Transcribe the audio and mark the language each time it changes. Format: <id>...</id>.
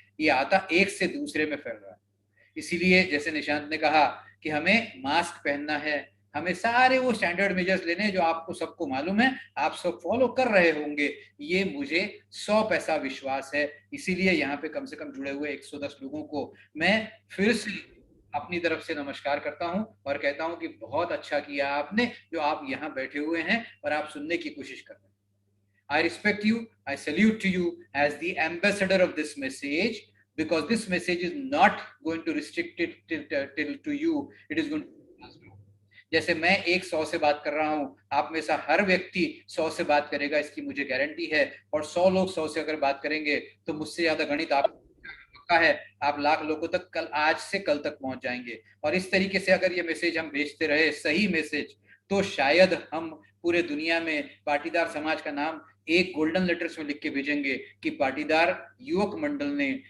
<hi>ये आता एक से दूसरे में फैल रहा है। इसीलिए जैसे निशांत ने कहा कि हमें मास्क पहनना है, हमें सारे वो स्टैंडर्ड मेजर्स लेने हैं जो आपको सबको मालूम है, आप सब फॉलो कर रहे होंगे, ये मुझे 100% विश्वास है। इसीलिए यहाँ पे कम से कम जुड़े हुए 110 लोगों को मैं फिर से अपनी तरफ से नमस्कार करता हूं और कहता हूं कि बहुत अच्छा किया आपने जो आप यहाँ बैठे हुए हैं और आप सुनने की कोशिश कर रहे हैं।</hi> <en>I respect you. I salute to you as the ambassador of this message, because this message is not going to restrict it till to you. It is going to,</en> <hi>जैसे मैं 100 से बात कर रहा हूं, आप में से हर व्यक्ति 100 से बात करेगा, इसकी मुझे गारंटी है। और 100 लोग 100 से अगर बात करेंगे तो मुझसे ज्यादा गणित आप पक्का है, आप लाख लोगों तक कल, आज से कल तक पहुंच जाएंगे। और इस तरीके से अगर ये मैसेज हम भेजते रहे, सही मैसेज, तो शायद हम पूरे दुनिया में पाटीदार समाज का नाम एक गोल्डन लेटर्स में लिख के भेजेंगे कि पाटीदार युवक मंडल ने</hi>